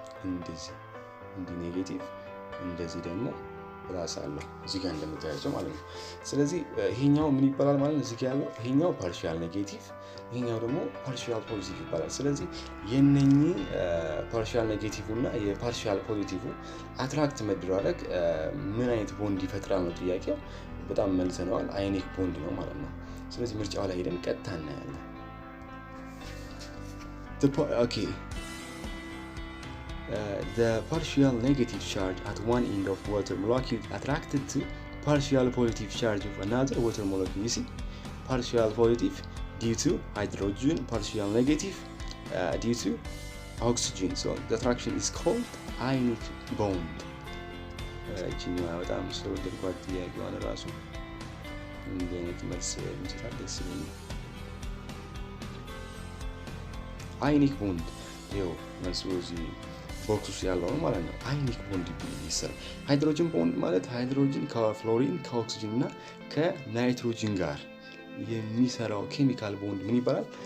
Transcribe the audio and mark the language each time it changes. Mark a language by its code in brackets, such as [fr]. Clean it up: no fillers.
[am] እንዲህ ኔጌቲቭ፣ እንደዚህ ደግሞ ፕላስ አለው እዚህ ጋር እንደምታያቸው ማለት ነው። ስለዚህ ይሄኛው ምን ይባላል ማለት ነው? እዚህ ጋር ያለው ይሄኛው ፓርሻል ኔጌቲቭ፣ ይሄኛው ደግሞ ፓርሻል ፖዚቲቭ ይባላል። ስለዚህ የነኚህ ፓርሻል ኔጌቲቭ እና የፓርሻል ፖዚቲቭ አትራክት መደራረግ ምን አይነት ቦንድ ይፈጥራል ነው ጥያቄው። በጣም መልሰነዋል። አዮኒክ ቦንድ ነው ማለት ነው። ስለዚህ ምርጫው ላይ ሄደን ቀጥታ እናያለን። [en] The partial negative charge at one end of water molecule attracted to partial positive charge of another water molecule. You see, partial positive due to hydrogen, partial negative due to oxygen. So the attraction is called ionic bond. [am] እቺኛው በጣም ስለወደድኳት ጥያቄዋን ራሱ እንዲህ አይነት መልስ እንሰጣለን ደስ ይለኛል። ionic bond ይኸው መልሱ እዚህ ቦክስ ውስጥ ያለው ነው ማለት ነው። ionic bond ይሰራል። ሃይድሮጅን ቦንድ ማለት ሃይድሮጅን ከፍሎሪን ከኦክሲጅን እና ከናይትሮጅን ጋር የሚሰራው ኬሚካል ቦንድ ምን ይባላል?